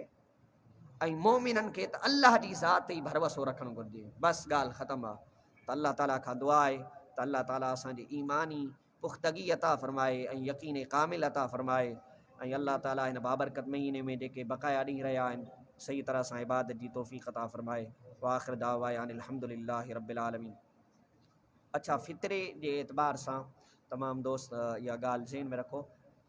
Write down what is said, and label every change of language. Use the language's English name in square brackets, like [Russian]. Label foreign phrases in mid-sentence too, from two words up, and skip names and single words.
[Sindhi] ऐं मोमिननि खे त अल्लाह जी ज़ात ते ई भरवसो रखणु घुरिजे, बसि ॻाल्हि ख़तमु आहे। त अल्लाह ताला खां दुआ आहे त अल्लाह ताला असांजी ईमानी पुख़्तगी अता फ़रमाए ऐं यकीन कामिल अता फ़रमाए। ऐं अल्लाह ताला हिन बाबरकत महीने में जेके बक़ाया ॾींहं रहिया आहिनि सही तरह सां इबादत जी तौफ़ीक़ अता फ़रमाए। [Arabic] وآخر دعوانا أن الحمد لله رب العالمين. [Sindhi] अच्छा, फ़ितरे जे एतबार सां तमाम दोस्त इहा ॻाल्हि ज़हन में रखो।